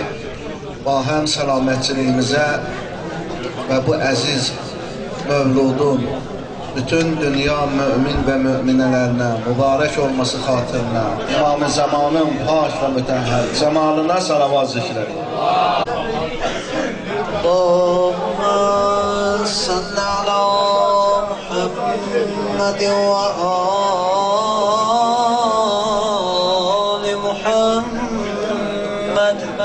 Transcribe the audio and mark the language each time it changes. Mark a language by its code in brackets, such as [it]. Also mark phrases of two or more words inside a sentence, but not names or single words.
[az] Bahəm səlamətçiliyimizə və bu əziz Mövludun bütün dünya mümin və müminələrinə mübarək olması xatirinə İmam-ı Zamanın pak və mütəhhər cəmalına salavat zikr edin. [ar] اللهم صل على محمد و آل محمد.